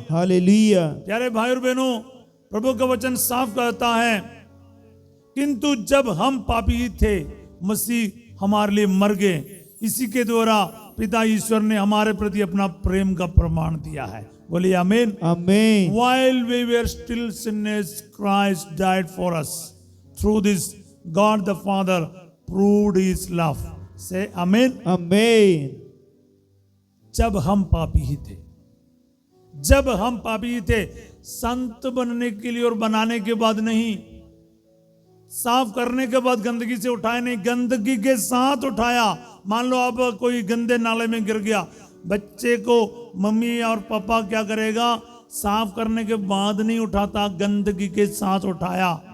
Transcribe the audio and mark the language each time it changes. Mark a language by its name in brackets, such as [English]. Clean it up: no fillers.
[Hindi] Hallelujah. प्यारे भाई और बहनों, प्रभु का वचन साफ कहता है, किंतु जब हम पापी थे मसीह हमारे लिए मर गए, इसी के द्वारा पिता ईश्वर ने हमारे प्रति अपना प्रेम का प्रमाण दिया है। बोलिए आमीन। आमीन। [English] While we were still sinners, Christ died for us. Through this, God the Father proved His love. Say amen. [Hindi] आमीन। जब हम पापी ही थे, जब हम पापी ही थे, संत बनने के लिए और बनाने के बाद नहीं, साफ करने के बाद गंदगी से उठाया नहीं, गंदगी के साथ उठाया। मान लो आप कोई गंदे नाले में गिर गया, बच्चे को मम्मी और पापा क्या करेगा, साफ करने के बाद नहीं उठाता, गंदगी के साथ उठाया।